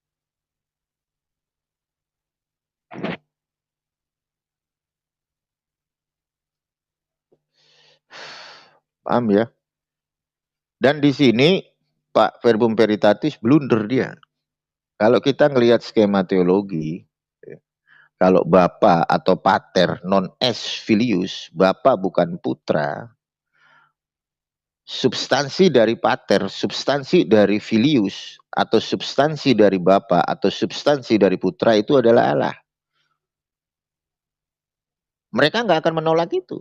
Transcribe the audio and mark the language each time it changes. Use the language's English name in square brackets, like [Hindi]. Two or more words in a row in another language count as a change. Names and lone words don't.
[Indonesian] Paham ya? Dan di sini Pak Verbum Veritatis blunder dia. Kalau kita ngelihat skema teologi, kalau Bapa atau [Latin] Pater non es filius, [Indonesian] Bapa bukan putra, substansi dari Pater, substansi dari filius, atau substansi dari Bapa, atau substansi dari putra itu adalah Allah. Mereka nggak akan menolak itu.